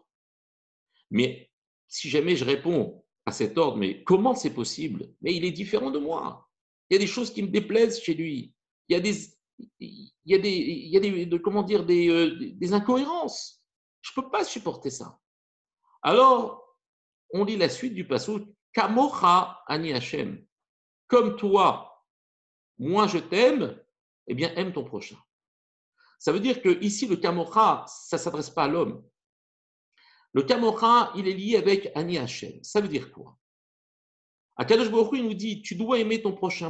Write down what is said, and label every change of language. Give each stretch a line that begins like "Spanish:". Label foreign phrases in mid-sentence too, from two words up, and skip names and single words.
French: Mais si jamais je réponds à cet ordre, mais comment c'est possible? Mais il est différent de moi. Il y a des choses qui me déplaisent chez lui. Il y a des incohérences. Je ne peux pas supporter ça. Alors, on lit la suite du passage.
Hebrew: כמוך אני השם.
French: Comme toi, moi je t'aime, eh bien aime ton prochain. Ça veut dire que ici le kamocha, ça ne s'adresse pas à l'homme. Le kamocha, il est lié avec
Hebrew: אני השם.
French: Ça veut dire quoi?
Hebrew: הקדוש ברוך הוא,
French: il nous dit, tu dois aimer ton prochain.